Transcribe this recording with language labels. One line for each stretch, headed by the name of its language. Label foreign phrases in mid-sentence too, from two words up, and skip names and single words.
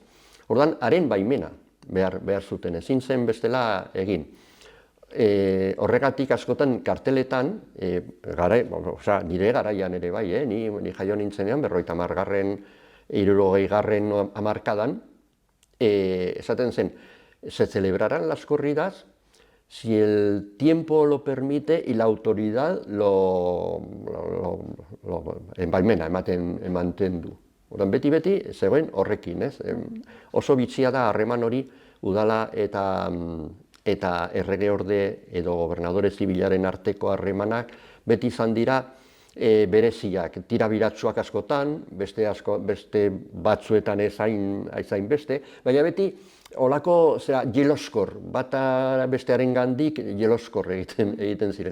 Basque: Orduan, haren baimena behar zuten, ezin zen bestela egin. Horregatik askotan karteletan, nire garaian ere bai, ni jaio nintzenean, 50. 60. hamarkadan, esaten zen,
Spanish: se celebrarán las corridas si el tiempo lo permite y la autoridad
Basque: baimena ematen du. Orduan, beti zegoen horrekin, ez? Oso bitxia da harreman hori udala eta erregeorde edo gobernadore zibilaren arteko harremanak beti izan dira bereziak, tirabiratsuak askotan, beste batzuetan ez hain beste, baina beti olako jeloskor, bata bestearen gandik jeloskor egiten ziren.